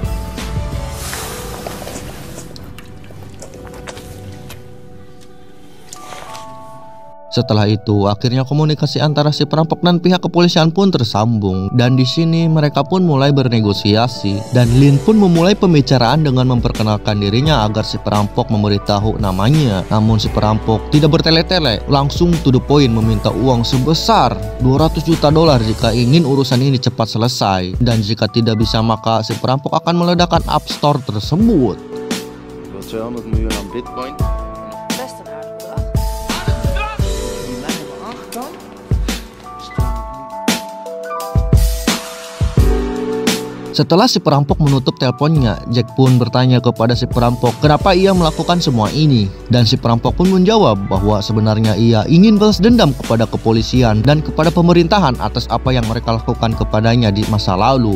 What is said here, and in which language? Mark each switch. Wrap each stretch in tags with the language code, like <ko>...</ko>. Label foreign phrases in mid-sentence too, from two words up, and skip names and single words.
<id>Setelah itu, akhirnya komunikasi antara si perampok dan pihak kepolisian pun tersambung. Dan di sini mereka pun mulai bernegosiasi. Dan Lin pun memulai pembicaraan dengan memperkenalkan dirinya agar si perampok memberitahu namanya. Namun si perampok tidak bertele-tele, langsung</id> <en>to the point</en> <id>meminta uang sebesar $200 juta jika ingin urusan ini cepat selesai. Dan jika tidak bisa, maka si perampok akan meledakkan App Store tersebut.</id> <nl>200 miljoen aan bitcoin. Best een aardig bedrag.</nl> <id>Setelah si perampok menutup teleponnya, Jack pun bertanya kepada si perampok kenapa ia melakukan semua ini. Dan si perampok pun menjawab bahwa sebenarnya ia ingin balas dendam kepada kepolisian dan kepada pemerintahan atas apa yang mereka lakukan kepadanya di masa lalu.</id>